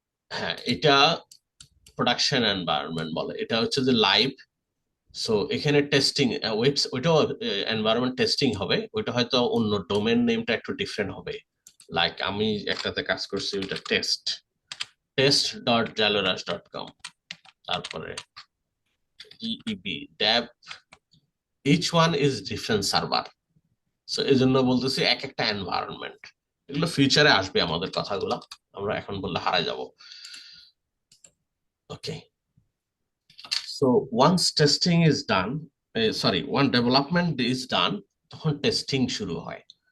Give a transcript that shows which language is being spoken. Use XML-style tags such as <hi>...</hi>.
<bn>হ্যাঁ এটা production environment বলে, এটা হচ্ছে যে লাইভ। সো এখানে টেস্টিং ওইটাও এনভায়রনমেন্ট টেস্টিং হবে, ওইটা হয়তো অন্য ডোমেন নেমটা একটু ডিফারেন্ট হবে। লাইক আমি একটাতে কাজ করছি, ওইটা test.jaloras.com, তারপরে EEB dev, each one is different server. So এই জন্য বলতেছি এক একটা এনভায়রনমেন্ট, এগুলো ফিউচারে আসবে আমাদের কথাগুলো, আমরা এখন বললে হারাই যাব।</bn> <en>Okay, so once testing is done, one development is done, তখন testing শুরু হয়।</en>